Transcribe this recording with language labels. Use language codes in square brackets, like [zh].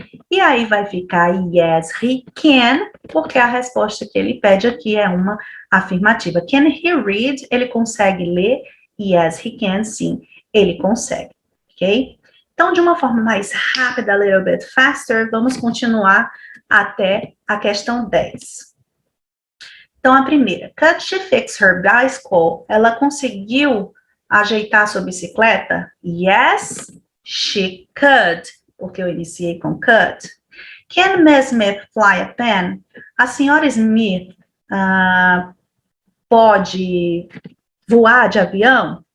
[pt] E aí vai ficar [en] yes, he can, [pt] porque a resposta que ele pede aqui é uma afirmativa. [en] Can he read? [pt] Ele consegue ler? [en] Yes, he can, [pt] sim, ele consegue, ok? Então, de uma forma mais rápida, [en] a little bit faster, [pt] vamos continuar até a questão 10. Então, a primeira, [en] could she fix her bicycle? [pt] Ela conseguiu ajeitar sua bicicleta? [en] Yes, she could, [pt] porque eu iniciei com could. [en] Can Miss Smith fly a pen? [pt] A senhora Smith pode voar de avião?